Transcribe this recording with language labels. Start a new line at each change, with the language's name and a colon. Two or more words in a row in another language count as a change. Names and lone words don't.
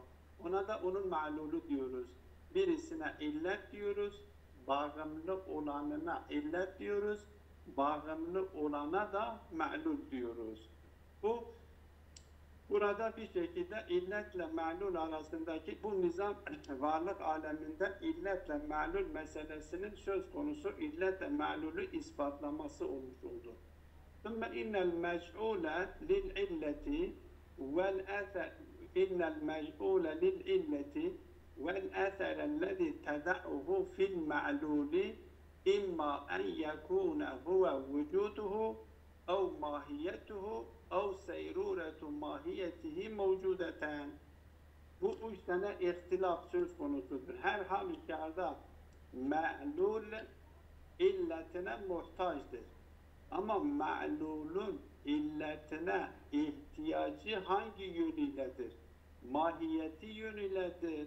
Turkish: Ona da onun ma'lulu diyoruz. Birisine illet diyoruz, bağımlı olanına illet diyoruz, bağımlı olana da ma'lul diyoruz. Burada bir şekilde illetle ma'lul arasındaki bu nizam varlık aleminde illetle ma'lul meselesinin söz konusu, illetle ma'lulü ispatlaması olmuş oldu.
Arabic: ثُمَّ اِنَّ الْمَجْعُولَ لِلْعِلَّةِ وَالْاَثَرِ اِنَّ الْمَجْعُولَ لِلْعِلَّةِ وَالْاَثَرَ الَّذِي تَدَعُهُ فِي الْمَعْلُولِ اِمَّا اَنْ يَكُونَ هُوَ وُجُودُهُ اَوْ مَاهِيَتُهُ اَوْ سَيْرُورَةُ مَاهِيَتِهِ مَوْجُودَةً.
Turkish: Bu üç tane ihtilaf söz konusudur. Her halükarda ma'lul illetine muhtaçtır. Ama ma'lulun illetine ihtiyacı hangi yönüyledir? Mahiyeti yönüyledir.